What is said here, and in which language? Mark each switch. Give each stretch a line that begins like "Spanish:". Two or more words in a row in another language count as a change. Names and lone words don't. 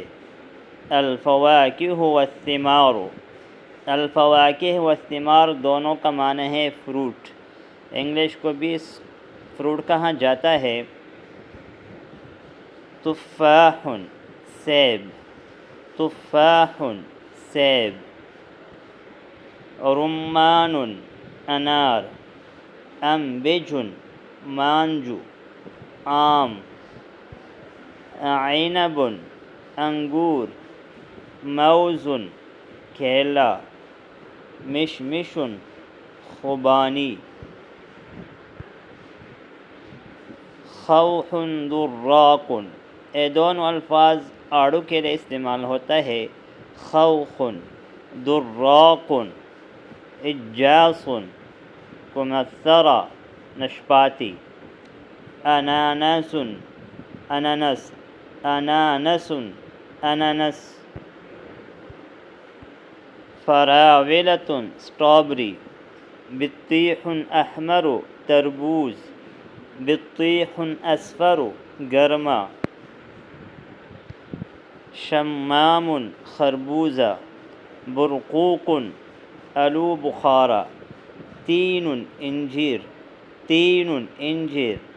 Arabic: الفواکہ والثمار، الفواکہ والثمار
Urdu: دونوں کا معنی ہے فروٹ۔ انگلش کو بھی فروٹ کہا جاتا ہے۔ تفاح سیب، تفاح سیب، رمان انار، انبج مانجو، آم، عنب انگور، موز کیلا، مشمش خوبانی، خوخ دراق، یہ دونوں الفاظ آڑو کے لیے استعمال ہوتا ہے۔ خوخ، دراق،
Arabic: اجاص کمثرہ
Urdu: نشپاتی، اناناس انانس، انانس انانس، فراولۃ اسٹرابری،
Arabic: بطیخ احمر
Urdu: تربوز،
Arabic: بطیخ اصفر
Urdu: گرما، شمام خربوزہ، برقوق آلو بخارا، تین انجیر، تین انجیر،